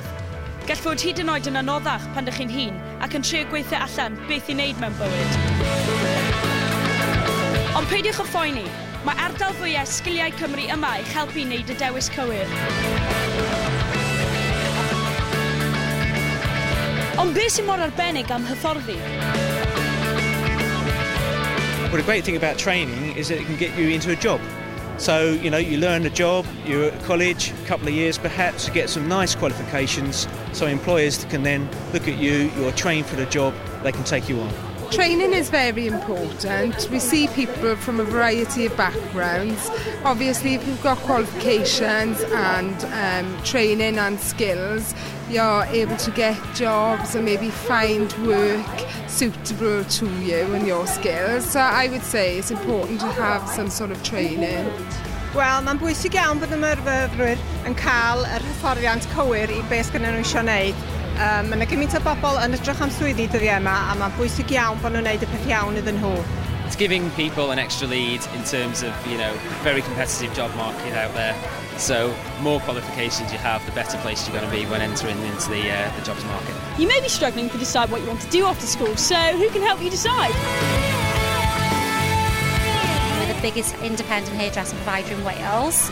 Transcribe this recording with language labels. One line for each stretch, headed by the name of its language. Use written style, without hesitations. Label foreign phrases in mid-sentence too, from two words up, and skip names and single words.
Welsh: Gall fod hyd yn oed yn anoddach pan ydych chi'n hŷn ac yn trio gweithio allan beth i wneud mewn bywyd. Ond peidiwch o phoeni, mae ardal fwyaf sgiliau Cymru yma i'ch helpu wneud y dewis cywir. Ond beth sy'n mor arbennig am hyfforddi?
English: Well, the great thing about training is that it can get you into a job. So, you learn a job, you're at college, a couple of years perhaps, you get some nice qualifications, so employers can then look at you, you're trained for the job, they can take you on. Training is very important. We see people from a variety of backgrounds. Obviously, if you've got qualifications and training and skills, you're able to get jobs and maybe find work suitable to you and your skills. So I would say it's important to have some sort of training.
Welsh: Wel, mae'n bwysig iawn bod y myfyrwyr yn cael yr hyfforddiant cywir I beth gyda nhw eisiau wneud. Mae yna gymaint o bobl yn edrych am swyddi dyddiau yma a mae'n bwysig iawn bod nhw'n wneud y peth iawn iddyn nhw.
English: It's giving people an extra lead in terms of, very competitive job market out there. So, more qualifications you have, the better place you're going to be when entering into the jobs market. You may be struggling to decide what you want to do after school, so who can help you decide? We're the biggest independent hairdressing provider in Wales.